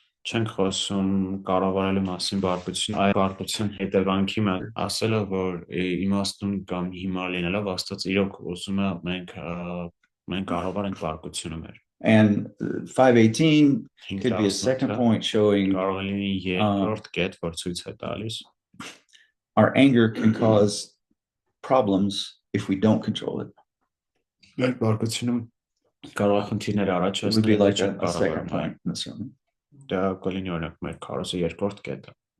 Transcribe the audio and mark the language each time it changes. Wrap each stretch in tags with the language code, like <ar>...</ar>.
<hy>չենք խոսում կառավարելու մասին բարկություն, այլ բարկության հետևանքի մասին, ասելը որ իմաստուն կամ հիմար լինելով Աստված իրոք ուզում է մենք կառավարենք բարկությունը մեր։</hy> <en>And 5:18 could be a second point showing</en> <hy>կարող է լինի երկրորդ կետ, որ ցույց է տալիս</hy> <en>our anger can cause problems if we don't control it.</en> <hy>Մեր բարկությունը կարող է խնդիրներ</hy> <en>It would be</en> <hy>առաջացնել,</hy> <en>like</en> <hy>չենք</hy> <en>a second point in the sermon.</en> <hy>Դա կլինի օրինակ մեր քարոզի երկրորդ կետը։</hy>